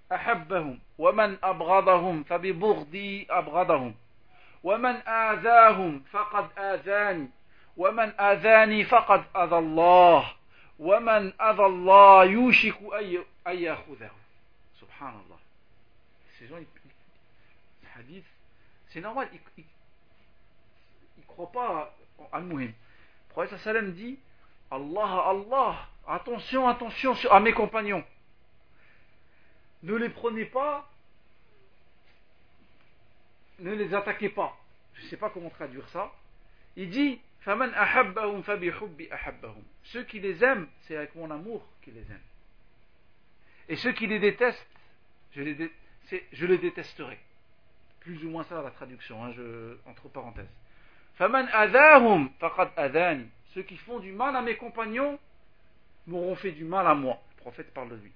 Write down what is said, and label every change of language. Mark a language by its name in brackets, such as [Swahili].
[Arabic] أحبهم ومن أبغضهم فببغضي أبغضهم ومن آذاهم فقد آذاني ومن آذاني فقد أذى الله ومن أذى الله يوشك أن يأخذه سبحان الله. [French] Ces gens, ils, les hadiths, c'est normal, ils croient pas à Al-Muhim. Le prophète sallam dit Allah, Allah, attention, attention à mes compagnons. Ne les prenez pas, ne les attaquez pas. Je ne sais pas comment traduire ça. Il dit [Arabic] فَمَنْ أَحَبَّهُمْ فَبِحُبِّ أَحَبَّهُمْ. [French] Ceux qui les aiment, c'est avec mon amour qu'ils les aiment. Et ceux qui les détestent, je les détesterai. Plus ou moins ça, la traduction, hein, entre parenthèses. [Arabic] فَمَنْ أَذَاهُمْ فَقَدْ أَذَانِ. [French] Ceux qui font du mal à mes compagnons m'auront fait du mal à moi. Le prophète parle de lui.